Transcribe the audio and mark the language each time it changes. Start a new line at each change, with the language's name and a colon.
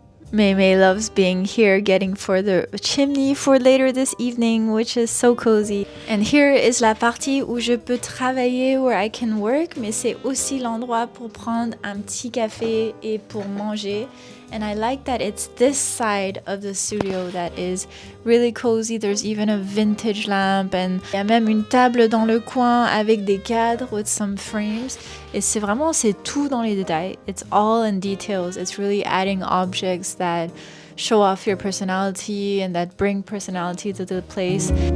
English: Mémé loves being here, getting for the chimney for later this evening, which is so cozy. And here is
French: la partie où je peux travailler,
English: where I can work,
French: mais c'est aussi l'endroit pour prendre un petit café et pour manger.
English: And I like that it's this side of the studio that is really cozy. There's even a vintage lamp and
French: il y a même une table dans le coin avec des cadres
English: with some frames.
French: Et c'est tout dans les détails.
English: It's all in details. It's really adding objects that show off your personality and that bring personality to the place.